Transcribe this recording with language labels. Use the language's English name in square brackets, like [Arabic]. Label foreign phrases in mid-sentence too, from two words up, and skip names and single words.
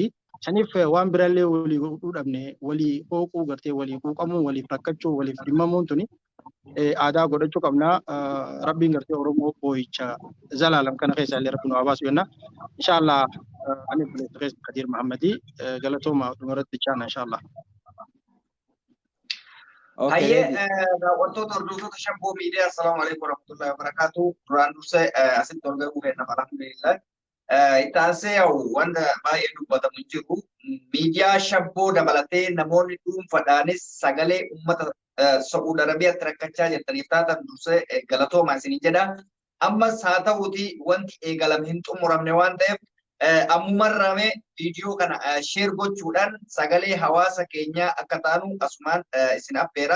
[Oromo] Saniif waan birallee walii godhuudhabne walii hooquu gartee walii quuqamuu waliif rakkachuu waliif dhimmamuun tuni aadaa godhachuu qabna. Rabbiin gartee Oromoo boo'icha zalaalam kana keessa illee rabbi nu abaasu jenna. [Arabic] إن شاء الله [Oromo] ani buleessa keessa Kadir Muhammadi galatooma dhumarratti chaana [Arabic] إن شاء الله. [Oromo] Hayyee daawwattoota hordoftoota shabboo miidiyaa [Arabic] السلام عليكم ورحمة الله وبركاته. [Oromo] Duraan dursee asitti argamuu kenna [Arabic] الحمد لله. [Oromo] Itaanse yaa'u wanta baay'ee dubbatamu jiru miidiyaa shabboo dabalatee namoonni dhuunfaadhaanis sagalee uummata Saudi Arabiyaatti rakkachaa jirtaniif taatan dursee galatooma isinii jedha. Ammas haa ta'uuti wanti eegalame hin xumuramne waan ta'eef ammumarrame viidiyoo kana sheer gochuudhaan sagalee hawaasa keenyaa akka taanu asumaan isin affeera.